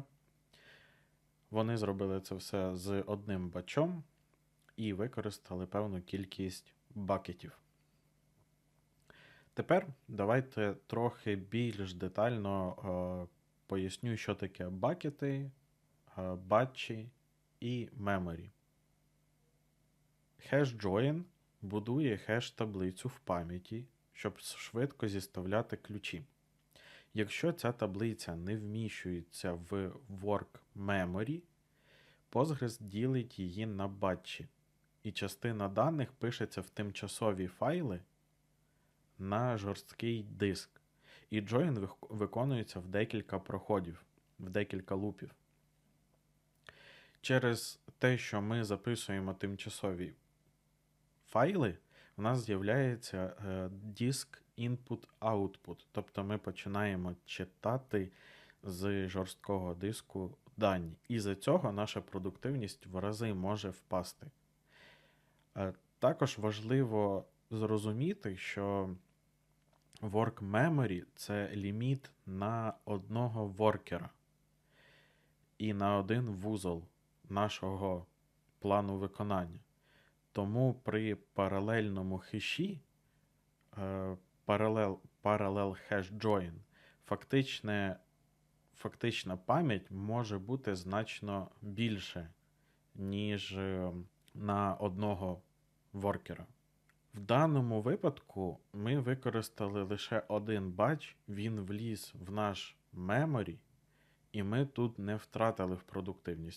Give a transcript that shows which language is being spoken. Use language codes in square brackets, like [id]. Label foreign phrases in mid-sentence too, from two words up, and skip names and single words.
[uk] Вони зробили це все з одним батчом і використали певну кількість бакетів. Тепер давайте трохи більш детально поясню, що таке бакети, батчі і memory. Hash-join будує хеш-таблицю в пам'яті, щоб швидко зіставляти ключі. Якщо ця таблиця не вміщується в [en] work memory, [uk] Postgres ділить її на батчі, і частина даних пишеться в тимчасові файли на жорсткий диск. І join виконується в декілька проходів, в декілька лупів. Через те, що ми записуємо тимчасові файли, у нас з'являється [en] disk input-output. [uk] Тобто ми починаємо читати з жорсткого диску дані. І за цього наша продуктивність в рази може впасти. Також важливо зрозуміти, що [en] work memory – [uk] це ліміт на одного воркера і на один вузол нашого плану виконання. Тому при паралельному хеші, [en] parallel hash join, [uk] фактична пам'ять може бути значно більше, ніж на одного воркера. В даному випадку ми використали лише один батч, він вліз в наш memory, і ми тут не втратили в продуктивність.